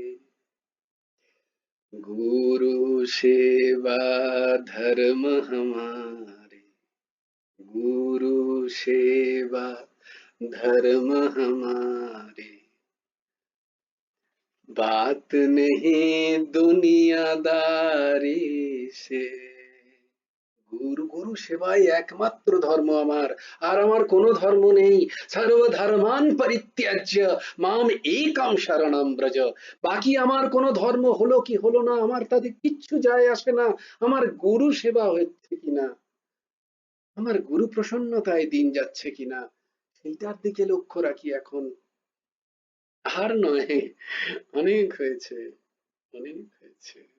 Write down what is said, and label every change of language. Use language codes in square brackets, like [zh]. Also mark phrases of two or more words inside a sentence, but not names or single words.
[hi] गुरु सेवा धर्म हमारे, गुरु सेवा धर्म हमारे। बात नहीं दुनियादारी से। [bn] গুরু গুরু সেবাই একমাত্র ধর্ম আমার, আর আমার কোনো ধর্ম নেই। [sa] সর্বধর্মান পরিত্যাজ্য মাম একম শরণম ব্রজ। [bn] বাকি আমার কোনো ধর্ম হলো কি হলো না আমার তাতে কিচ্ছু যায় আসে না। আমার গুরু সেবা হচ্ছে কিনা, আমার গুরু প্রসন্নতায় দিন যাচ্ছে কিনা, সেইটার দিকে লক্ষ্য রাখি এখন। আর নয়, অনেক হয়েছে, অনেক হয়েছে।